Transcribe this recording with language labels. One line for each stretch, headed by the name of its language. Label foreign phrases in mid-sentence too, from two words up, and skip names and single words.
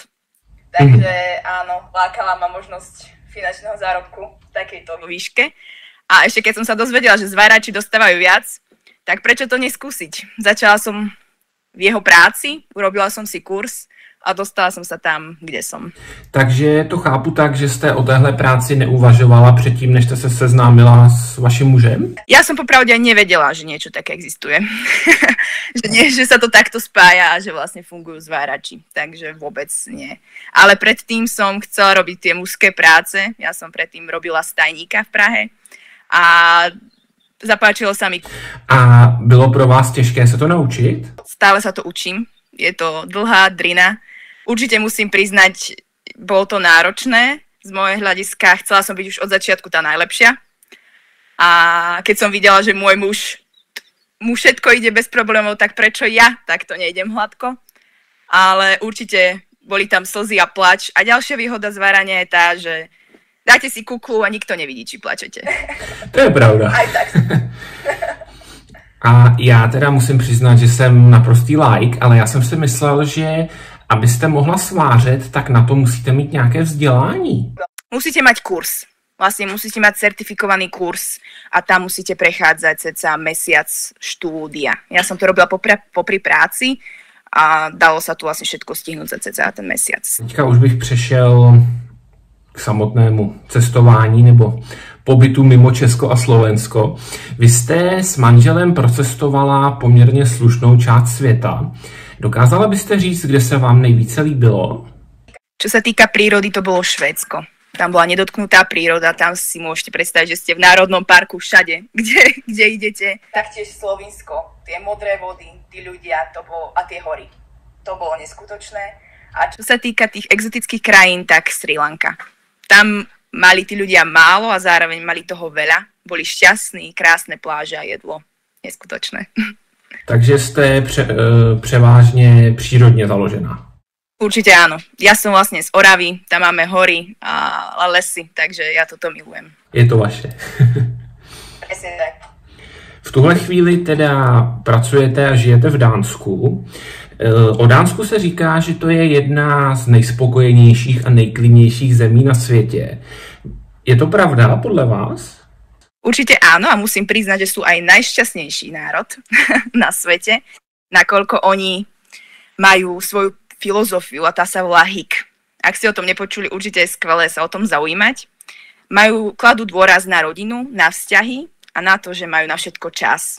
Slovak: Takže áno, lákala ma možnosť finančného zárobku v takejto výške. A ešte keď som sa dozvedela, že zvárači dostávajú viac, tak prečo to neskúsiť? Začala som v jeho práci, urobila som si kurz a dostala som sa tam, kde som.
Czech: Takže to chápu tak, že jste o téhle práci neuvažovala předtím, než jste se seznámila s vaším mužem?
Slovak: Ja som popravde aj nevedela, že niečo také existuje. že sa to takto spája a že vlastne fungujú zvárači. Takže vôbec nie. Ale predtým som chcela robiť tie mužské práce. Ja som predtým robila stajníka v Prahe a zapáčilo sa mi.
Czech: A bylo pro vás těžké se to naučit?
Slovak: Stále sa to učím. Je to dlhá drina. Určite musím priznať, bolo to náročné. Z môjho hľadiska chcela som byť už od začiatku tá najlepšia. A keď som videla, že môj muž mu všetko ide bez problémov, tak prečo ja takto nejdem hladko? Ale určite boli tam slzy a plač. A ďalšia výhoda zvárania je tá, že dáte si kuklu a nikto nevidí, či plačete. To je pravda. Aj tak.
Czech: A já teda musím přiznat, že jsem naprostý laik, ale já jsem si myslel, že abyste mohla svářet, tak na to musíte mít nějaké vzdělání.
Slovak: Musíte mať kurz. Vlastne musíte mať certifikovaný kurz a tam musíte prechádzať cca mesiac štúdia. Ja som to robila popri práci a dalo sa tu vlastne všetko stihnúť za cca ten mesiac.
Czech: Teďka už bych přešel k samotnému cestování nebo pobytu mimo Česko a Slovensko. Vy jste s manželem procestovala poměrně slušnou část světa. Dokázala byste říct, kde se vám nejvíce líbilo?
Slovak: Čo sa týka prírody, to bolo Švédsko. Tam bola nedotknutá príroda, tam si môžete predstaviť, že ste v národnom parku všade, kde idete. Taktiež Slovinsko, tie modré vody, tí ľudia a tie hory. To bolo neskutočné. A čo sa týka tých exotických krajín, tak Sri Lanka. Tam mali tí ľudia málo a zároveň mali toho veľa. Boli šťastní, krásne pláže a jedlo. Neskutočné.
Czech: Takže jste převážně přírodně založená.
Slovak: Určite áno. Ja som vlastne z Oravy, tam máme hory a lesy, takže ja toto milujem.
Czech: Je to vaše.
Slovak: Presne tak.
Czech: V tuhle chvíli teda pracujete a žijete v Dánsku. O Dánsku se říká, že to je jedna z nejspokojenějších a nejklidnějších zemí na světě. Je to pravda podle vás?
Slovak: Určite áno a musím priznať, že sú aj najšťastnejší národ na svete, nakoľko oni majú svoju filozofiu a tá sa volá HIK. Ak ste o tom nepočuli, určite je skvelé sa o tom zaujímať. Kladú dôraz na rodinu, na vzťahy a na to, že majú na všetko čas.